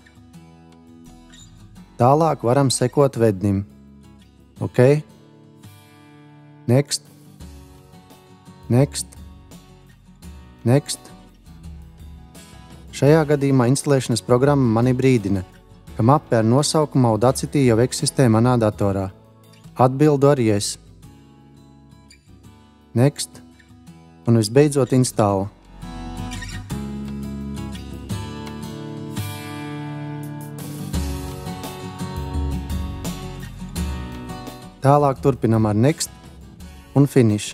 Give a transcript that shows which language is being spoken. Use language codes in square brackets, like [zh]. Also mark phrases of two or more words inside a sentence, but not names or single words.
[lv] Tālāk varam sekot vednim. [en] OK. Next. Next. Next. [lv] Šajā gadījumā instalēšanas programma mani brīdina, ka mape ar nosaukumu Audacity jau eksistē manā datorā. Atbildu ar [en] Yes. Next. [lv] Un visbeidzot installu. Tālāk turpinam ar Next un Finish.